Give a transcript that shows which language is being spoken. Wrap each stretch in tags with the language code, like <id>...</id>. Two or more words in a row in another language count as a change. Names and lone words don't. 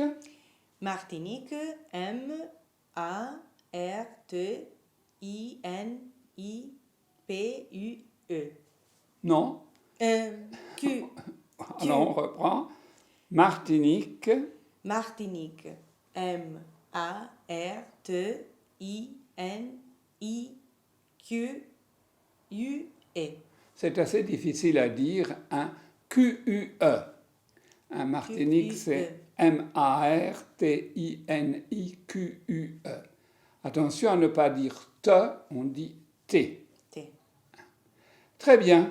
<fr>Martinique, M, A, R, T, I, N, I, P, U, E. Non. Q. Alors, on reprend. Martinique, Martinique. M-A-R-T-I-N-I-Q-U-E. c'est assez difficile à dire, un Q-U-E. Un Martinique, c'est M-A-R-T-I-N-I-Q-U-E. Attention à ne pas dire te, on dit T. T. Très bien.</fr>